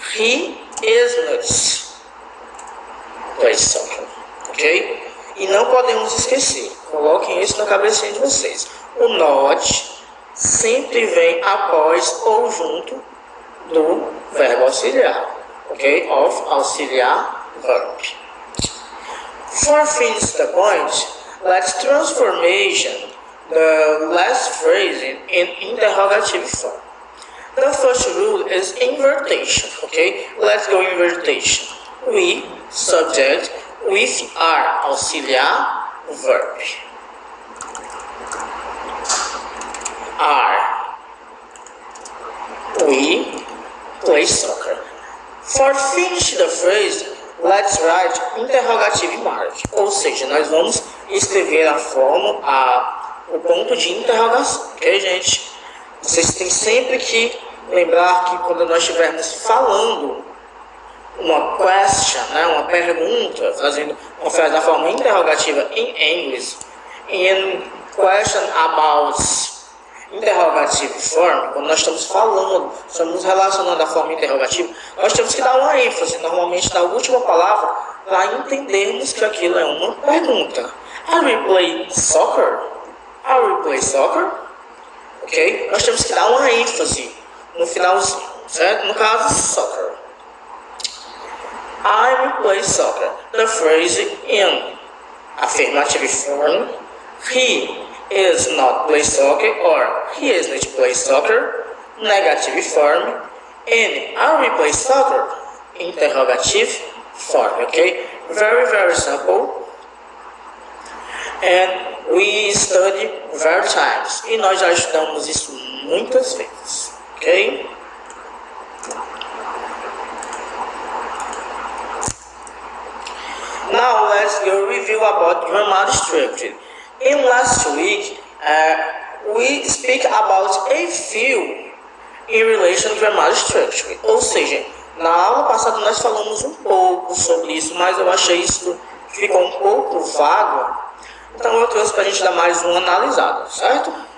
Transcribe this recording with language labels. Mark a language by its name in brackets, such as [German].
[English] He is not play soccer. Ok? [Portuguese] E não podemos esquecer, coloquem isso na cabecinha de vocês. O not sempre vem após ou junto do verbo auxiliar. [English] Ok? Of auxiliar verb. For finish the point, let's transformation the last phrase in interrogative form. The first rule is invertation. Okay? Let's go invertation. We, subject, with are auxiliar verb. Are. We play soccer. For finish the phrase, let's write interrogative mark. [Portuguese] Ou seja, nós vamos escrever a forma, o ponto de interrogação. Ok, gente? Vocês têm sempre que lembrar que quando nós estivermos falando uma question, né, uma pergunta, fazendo uma frase da forma interrogativa em inglês, [English] in question about interrogative form, [Portuguese] quando nós estamos falando, estamos relacionando a forma interrogativa, nós temos que dar uma ênfase, normalmente na última palavra, para entendermos que aquilo é uma pergunta. [English] Are we play soccer? Are we play soccer? Ok? [Portuguese] Nós temos que dar uma ênfase no finalzinho, certo? No caso, soccer. [English] I will play soccer. The phrase in affirmative form, he is not play soccer or he is not play soccer, negative form, and I will play soccer, interrogative form, okay? Very, very simple. And we study various times. [Portuguese] E nós já estudamos isso muitas vezes, ok? [English] Now let's go review about grammar structure. In last week, we speak about a few in relation to grammar structure. [Portuguese] Ou seja, na aula passada nós falamos um pouco sobre isso, mas eu achei isso ficou um pouco vago. Então eu trouxe para a gente dar mais uma analisada, certo?